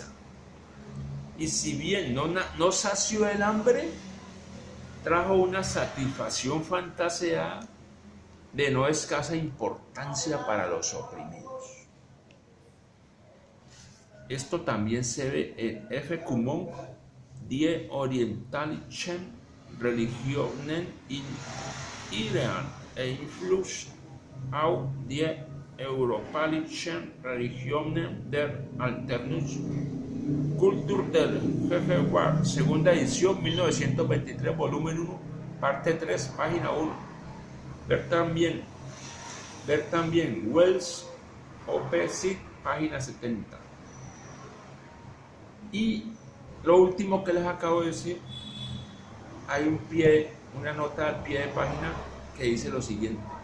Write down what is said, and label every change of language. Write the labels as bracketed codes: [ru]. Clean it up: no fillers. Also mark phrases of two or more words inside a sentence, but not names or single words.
[es] Y si bien no sació el hambre, trajo una satisfacción fantaseada de no escasa importancia para los oprimidos. Esto también se ve en F. Kuhn, Die orientalischen Religionen in ihren Einfluss auf die europäischen Religionen der Alternativkultur del Gegenwart, segunda edición, 1923, volumen 1, parte 3, página 1. Ver también Wells, OP. página 70. Y lo último que les acabo de decir, hay una nota al pie de página que dice lo siguiente.